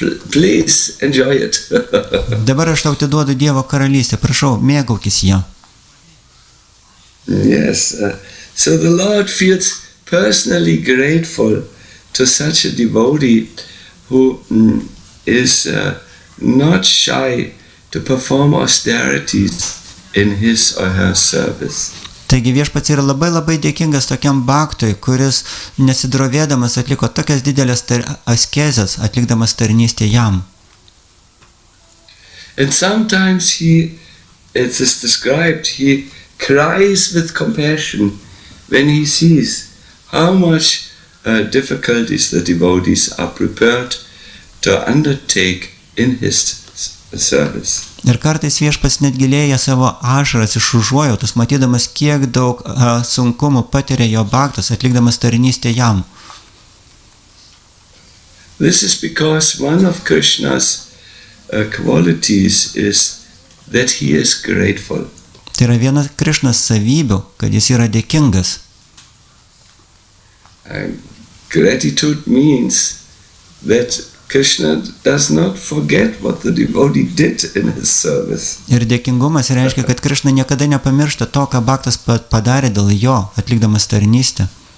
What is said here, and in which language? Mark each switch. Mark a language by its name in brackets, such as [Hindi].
[English] Please enjoy it. [Lithuanian] Dabar aš tau atiduodu Dievo karalystę, prašau, mėgaukis ją. [English] Yes, so the Lord feels personally grateful to such a devotee who is not shy to perform austerities in his or her service. [Lithuanian] Taigi viešpats yra labai dėkingas tokiam bhaktui, kuris nesidrovėdamas atliko tokias didelės askezes, atlikdamas tarnystę jam. [English] And sometimes it is described, he cries with compassion when he sees how much difficulties the devotees are prepared to undertake in his service. [Lithuanian] Ir kartais viešpats net gilėja savo ašaras iš užuojautos, matydamas kiek daug sunkumų patiria jo bhaktas, atlikdamas tarnystę jam. [English] This is because one of Krishna's qualities is that he is grateful. [Lithuanian] Tai yra viena Krišnos savybių, kad jis yra dėkingas. [English] Gratitude means that Krishna does not forget what the devotee did in his service. [Lithuanian] Ir dėkingumas reiškia, kad Krishna niekada nepamiršta to, ką bhaktas padarė dėl jo, atlikdamas tarnystę.